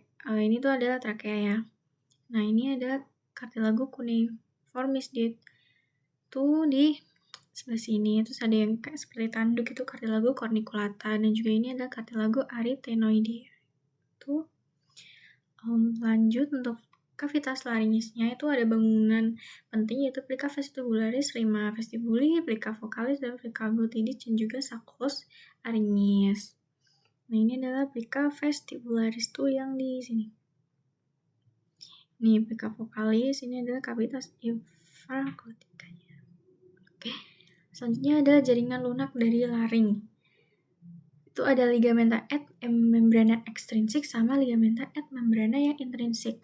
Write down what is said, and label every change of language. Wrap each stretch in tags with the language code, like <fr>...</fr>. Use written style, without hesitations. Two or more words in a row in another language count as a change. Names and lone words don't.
<id>Ini tuh adalah trakea ya. Nah, ini adalah kartilago cuneiformis, dia tuh di sebelah sini. Terus ada yang kayak seperti tanduk, itu kartilago corniculata, dan juga ini adalah kartilago arytenoidea. Tuh lanjut untuk kavitas laringisnya itu ada bangunan penting yaitu</id> <la>plica vestibularis, rima vestibuli, plica vocalis,</la> <id>dan</id> <la>plica glotidis,</la> <id>dan juga</id> <la>sacculus aringis.</la> <id>Nah, ini adalah</id> <la>plica vestibularis</la> <id>tuh yang di sini. Ini</id> <la>plica vocalis,</la> <id>ini adalah kavitas infraglotikanya. Oke. Selanjutnya adalah jaringan lunak dari laring. Itu ada</id> <la>ligamenta et membrana</la> <id>extrinsik sama</id> <la>ligamenta et membrana</la> <id>yang intrinsik.</id>